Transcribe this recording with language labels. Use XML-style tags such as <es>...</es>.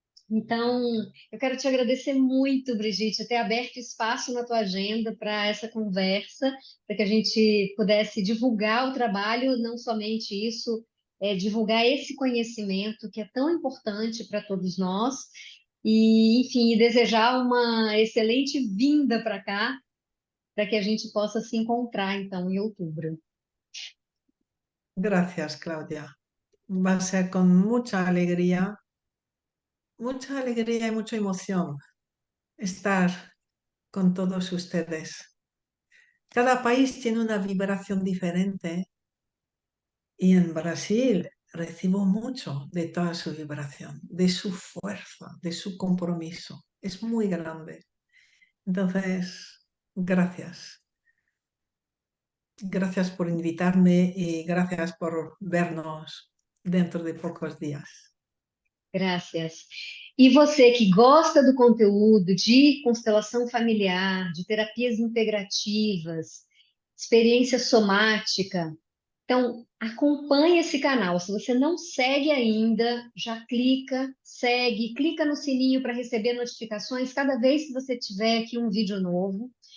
<pt>Então, eu quero te agradecer muito, Brigitte, ter aberto espaço na tua agenda para essa conversa, para que a gente pudesse divulgar o trabalho, não somente isso, divulgar esse conhecimento que é tão importante para todos nós, e, enfim, desejar uma excelente vinda para cá, para que a gente possa se encontrar, então, em outubro.</pt> <es>Gracias, Claudia. Va a ser con mucha alegría y mucha emoción estar con todos ustedes. Cada país tiene una vibración diferente y en Brasil recibo mucho de toda su vibración, de su fuerza, de su compromiso. Es muy grande. Entonces, gracias. Gracias por invitarme</es> <pt>e</pt> <es>gracias por vernos dentro de pocos días.</es> <pt>Graças. E você que gosta do conteúdo de constelação familiar, de terapias integrativas, experiência somática, então acompanhe esse canal. Se você não segue ainda, já clica, segue, clica no sininho para receber notificações cada vez que você tiver aqui um vídeo novo.</pt>